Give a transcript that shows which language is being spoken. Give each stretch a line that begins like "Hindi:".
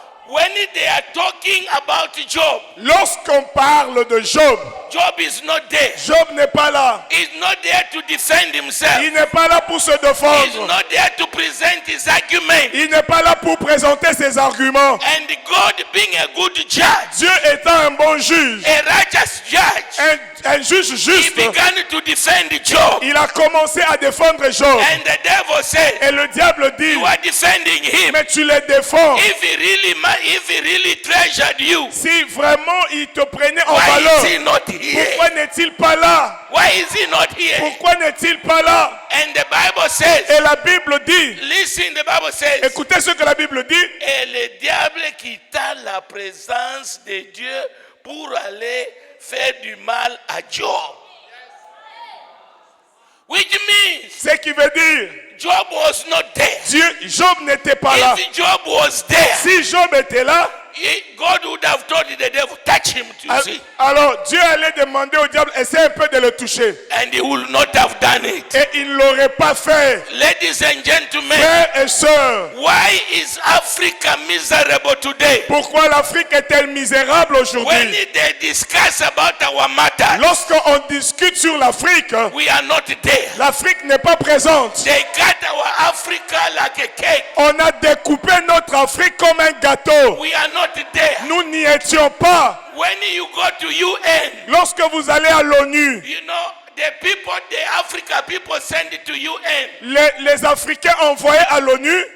English: When they are talking about Job,
French: Lorsqu'on parle de Job,
English: Job is not there.
French: Job n'est pas là.
English: He's not there to defend himself.
French: Il n'est pas là pour se
English: He's
French: défendre.
English: not there to present his argument.
French: Il n'est pas là pour présenter ses arguments.
English: And God being a good judge,
French: Dieu étant un bon juge,
English: a righteous judge,
French: un juge
English: he
French: juste,
English: began to defend Job.
French: il a commencé à défendre Job.
English: And the devil said,
French: Et le diable dit,
English: you are defending him.
French: mais tu les défends.
English: If he really treasured you,
French: Si vraiment il te prenait en
English: why
French: valeur,
English: is he not here?
French: pourquoi n'est-il pas là?
English: Why is he not here?
French: Pourquoi n'est-il pas là?
English: And the Bible says,
French: Et la Bible dit,
English: listen, the Bible says,
French: écoutez ce que la Bible dit, et le diable quitta la présence de Dieu pour aller faire du mal à Job.
English: Which means
French: ce qui veut dire,
English: Job was not there.
French: Job n'était pas là.
English: If Job was there,
French: Si Job était là,
English: God would have told the devil, touch him to see.
French: Alors Dieu allait demander au diable, essaie un peu de le toucher.
English: And he will not have done it.
French: Et il ne l'aurait pas fait.
English: Ladies and gentlemen,
French: Frères et sœurs,
English: why is Africa miserable today?
French: pourquoi l'Afrique est-elle misérable
English: When
French: aujourd'hui?
English: they discuss about our matter,
French: Lorsqu'on discute sur l'Afrique,
English: we are not there.
French: l'Afrique n'est pas présente.
English: They cut our Africa like a cake.
French: On a découpé notre Afrique comme un gâteau.
English: We are not there.
French: Nous n'y étions pas.
English: When you go to UN,
French: Lorsque vous allez à l'ONU,
English: you know, the people, the Africa people send it to UN.
French: les Africains envoyés à l'ONU